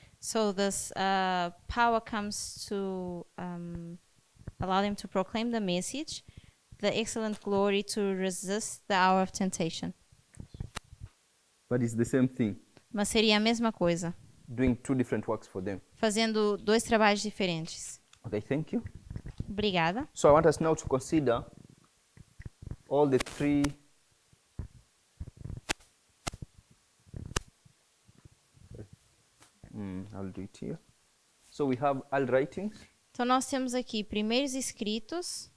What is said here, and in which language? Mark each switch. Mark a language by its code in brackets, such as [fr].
[en] So this power comes to allow them to proclaim the message, the excellent glory to resist the hour of temptation. But it's the same thing, [pt] Mas seria a mesma coisa, [en] doing two different works for them. [pt] fazendo dois trabalhos diferentes. [en] Okay, thank you. [pt] Obrigada. [en] So I want us now to consider all the three I'll do it here. So we have all writings, [pt] Então nós temos aqui primeiros escritos,